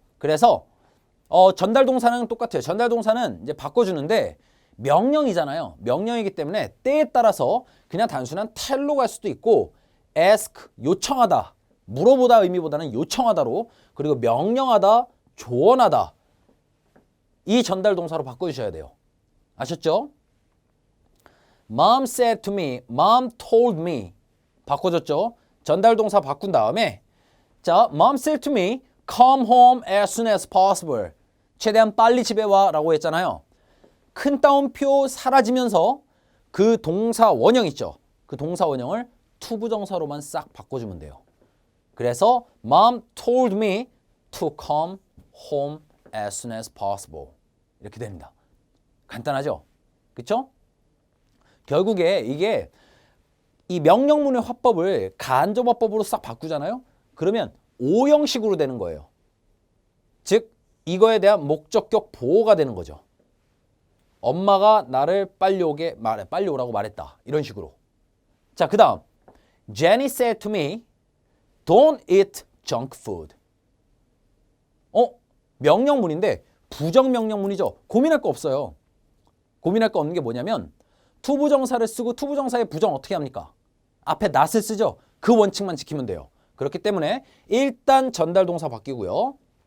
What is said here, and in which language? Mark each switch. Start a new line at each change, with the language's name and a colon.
Korean: 그래서 전달 동사는 똑같아요. 전달 동사는 이제 바꿔주는데 명령이잖아요. 명령이기 때문에 때에 따라서 그냥 단순한 tell로 갈 수도 있고 ask, 요청하다, 물어보다 의미보다는 요청하다로 그리고 명령하다, 조언하다 이 전달 동사로 바꿔주셔야 돼요. 아셨죠?
English: Mom said to me, Mom told me
Korean: 바꿔줬죠? 전달 동사 바꾼 다음에 자,
English: Mom said to me, come home as soon as possible.
Korean: 최대한 빨리 집에 와 라고 했잖아요. 큰 따옴표 사라지면서 그 동사 원형 있죠? 그 동사 원형을 투부정사로만 싹 바꿔주면 돼요. 그래서
English: Mom told me to come home as soon as possible.
Korean: 이렇게 됩니다. 간단하죠? 그쵸? 결국에 이게 이 명령문의 화법을 간접화법으로 싹 바꾸잖아요? 그러면 오형식으로 되는 거예요. 즉 이거에 대한 목적격 보호가 되는 거죠. 엄마가 나를 빨리 오라고 말했다. 이런 식으로. 자, 그 다음
English: Jenny said to me, don't eat junk food.
Korean: 명령문인데 부정명령문이죠. 고민할 거 없어요. 고민할 거 없는 게 뭐냐면 투부정사를 쓰고 투부정사의 부정 어떻게 합니까? 앞에 not을 쓰죠. 그 원칙만 지키면 돼요. 그렇기 때문에 일단 전달 동사 바뀌고요.